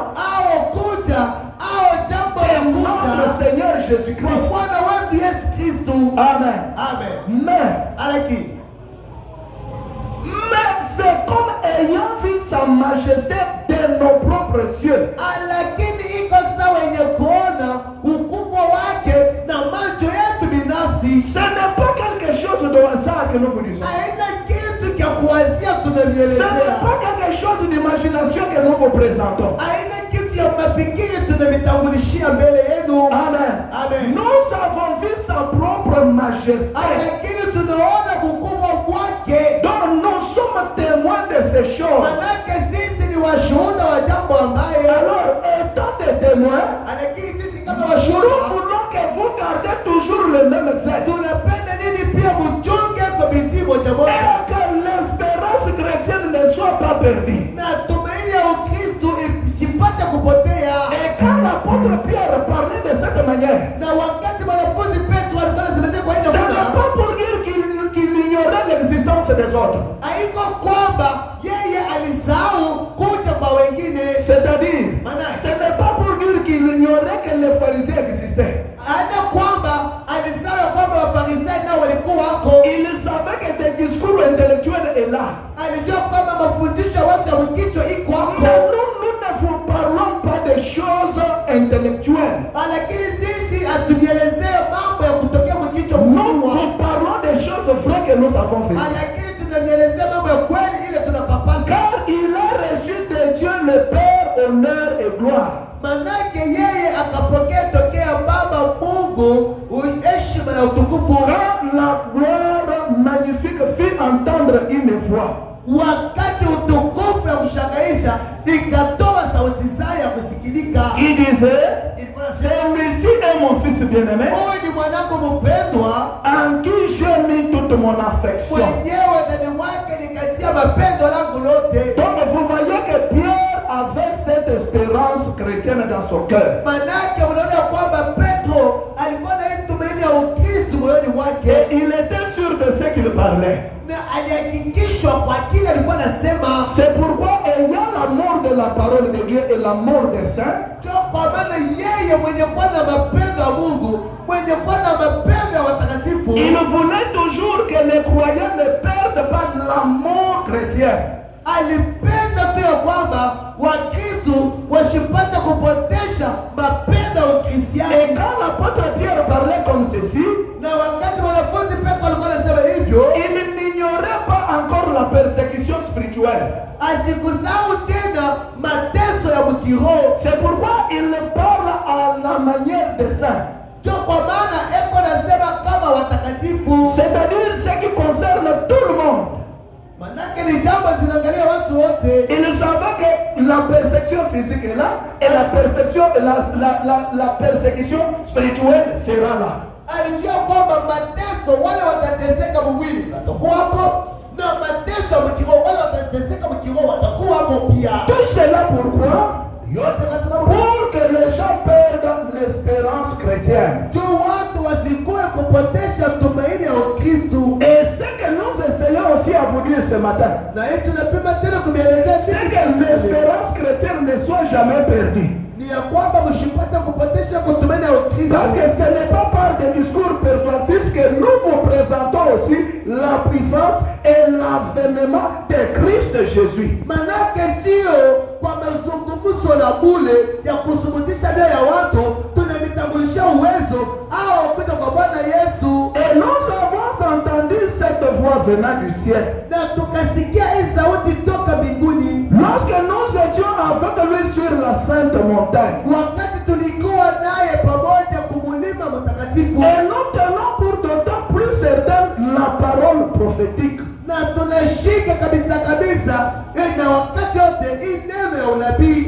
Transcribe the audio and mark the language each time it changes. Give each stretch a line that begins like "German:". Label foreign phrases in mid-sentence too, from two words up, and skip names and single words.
Swahili: au kuja au jambo ya
French: de notre
Swahili: kuja
French: Seigneur
Swahili: kwa
French: Jésus-Christ.
Swahili: Bwana wetu Yesu Kristo. Amen. Amen.
French: Mais c'est comme ayant vu sa majesté de nos propres yeux.
Swahili: lakini iko sawa yenye kuona ukubwa wake na macho yetu binafsi.
French: Ce n'est pas quelque chose de hasard que nous vous disons.
Swahili: Haina kitu cha kuwazia
French: Ce n'est
Swahili: tunavielezea,
French: pas quelque chose d'imagination que nous vous présentons.
Swahili: haina kitu ya mafikiri tunavitambulishia mbele yenu. Amen. Amen.
French: Nous avons vu sa propre majesté.
Swahili: Lakini tunaona ukubwa wake,
French: Donc nous sommes témoins de ces choses.
Swahili: manake sisi ni washuhuda wa jambo ambaye,
French: Alors, étant des témoins,
Swahili: lakini sisi kama
French: nous
Swahili: washuhuda
French: voulons que vous gardez toujours le même zèle.
Swahili: tunapenda nini pia mchunge kwa bidii moja
French: Et
Swahili: moja,
French: que l'espérance chrétienne ne soit pas perdue.
Swahili: na tumaini ya Ukristo isipate kupotea.
French: Et quand l'apôtre Pierre parlait de cette manière,
Swahili: Na wakati mwanafunzi Petro alikuwa anasemezea kwa
French: ce
Swahili: hiyo
French: n'est
Swahili: muda,
French: pas pour dire qu'il ignorait l'existence des autres.
Swahili: haiko kwamba yeye alisahau kuja kwa wengine,
French: C'est-à-dire,
Swahili: maana
French: ce n'est pas pour dire qu'il ignorait que les pharisiens existaient.
Swahili: hana kwamba alisahau kwamba Wafarisayo nao walikuwa wako.
French: Il savait que des discours intellectuels est là.
Swahili: Alijua kwamba mafundisho ya watu ya mkichwa iko
French: Mais
Swahili: hapo,
French: nous ne vous parlons pas des choses intellectuelles.
Swahili: lakini sisi hatuvielezee mambo ya kutokea mkichwa
French: Nous
Swahili: mkubwa,
French: vous parlons des choses vraies que nous avons fait.
Swahili: lakini tunavielezea mambo ya kweli ile tunapapasa.
French: Car il a reçu de Dieu le Père honneur et gloire.
Swahili: Manake yeye akapokea tokea Baba Mungu heshima na utukufu.
French: Quand la gloire magnifique fit entendre une voix,
Swahili: Wakati utukufu ya kushangaisha ikatoa sauti zao ya kusikilika,
French: il disait,
Swahili: ilikuwa nasema,
French: celui-ci est mon fils bien-aimé,
Swahili: huyu ni mwanangu mpendwa,
French: en qui j'ai mis toute mon affection.
Swahili: mwenyewe ndani mwake nikatia mapendo langu lote.
French: Donc vous voyez que Pierre avait cette espérance chrétienne dans son cœur.
Swahili: Manake unaona kwamba Petro alikuwa na hii tumaini ya Ukristo moyoni mwake,
French: Et il était sûr de ce qu'il parlait.
Swahili: na alihakikishwa kwa kile alikuwa anasema.
French: C'est pourquoi, ayant la mort de la parole de Dieu et la mort des saints,
Swahili: Kwa maana yeye mwenye kuwa na mapendo ya Mungu, mwenye kuwa na mapendo ya watakatifu,
French: il voulait toujours que les croyants ne perdent pas l'amour chrétien.
Swahili: alipenda tu ya kwamba Wakristo wasipate kupotesha mapendo ya
French: Et
Swahili: Ukristiani.
French: quand l'apôtre Pierre parlait comme ceci,
Swahili: Na wakati mwanafunzi Petro alikuwa anasema hivyo,
French: il n'ignorait pas encore la persécution spirituelle.
Swahili: asikusahau tena mateso ya mkiroho.
French: C'est pourquoi il parle à la manière des saints.
Swahili: Ndio kwa maana eko nasema kama watakatifu,
French: c'est-à-dire ce qui concerne tout le monde.
Swahili: manake ni jambo zinaangalia watu wote.
French: Il savait que la persécution physique est là et la persécution spirituelle sera là.
Swahili: Alijua kwamba mateso wale watateseka mwili watakuwako, na mateso ya mkiroho wale watateseka mkiroho watakuwako pia.
French: Tout cela pourquoi?
Swahili: Yote kwa sababu
French: Pour que les gens perdent l'espérance chrétienne.
Swahili: tu watu wasikue kupotesha tumaini ya Ukristo.
French: Et ce que nous essayons aussi à vous dire ce matin,
Swahili: Na hii tunapima tena kumielezea
French: c'est que l'espérance chrétienne ne soit jamais perdue.
Swahili: ni ya kwamba msipate kupotesha kutumaini ya Ukristo.
French: Parce que ce n'est pas par des discours persuasifs que nous vous présentons aussi la puissance et l'avènement de Christ Jésus.
Swahili: Manake sio kwa mazungumzo la bure ya kusubutisha mioyo ya watu, tunamitambulisha uwezo au kuja kwa Bwana Yesu.
French: Et nous avons entendu cette voix venant du ciel.
Swahili: Na tukasikia hii sauti toka mbinguni
French: Lorsque nous étions avec lui sur la sainte montagne.
Swahili: wakati tulikuwa naye pamoja kumulima mtakatifu,
French: Et nous tenons pour d'autant plus certaine la parole prophétique.
Swahili: na tunashika kabisa na wakati yote hii neno ya unabii